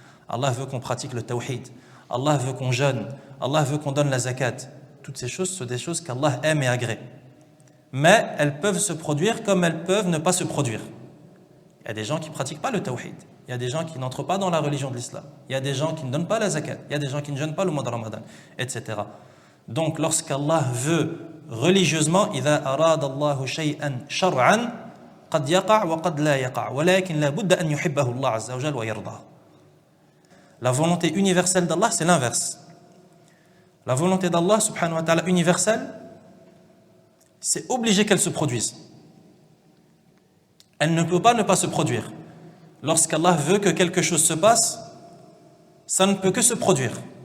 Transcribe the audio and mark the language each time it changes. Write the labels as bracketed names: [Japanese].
[French] Allah veut qu'on pratique le tawhid. Allah veut qu'on jeûne. Allah veut qu'on donne la zakat. Toutes ces choses sont des choses qu'Allah aime et agrée. Mais elles peuvent se produire comme elles peuvent ne pas se produire. Il y a des gens qui ne pratiquent pas le tawhid. Il y a des gens qui n'entrent pas dans la religion de l'islam. Il y a des gens qui ne donnent pas la zakat. Il y a des gens qui ne jeûnent pas le mois de Ramadan, etc. Donc lorsqu'Allah veut religieusement, [Arabic] إذا أراد الله شيئا شرعا قد يقع وقد لا يقع ولكن لا بد أن يحبه الله عز وجل ويرضاه. [French] La volonté universelle d'Allah, c'est l'inverse. La volonté d'Allah, subhanahu wa ta'ala, universelle, c'est obligé qu'elle se produise. Elle ne peut pas ne pas se produire. Lorsqu'Allah veut que quelque chose se passe, ça ne peut que se produire.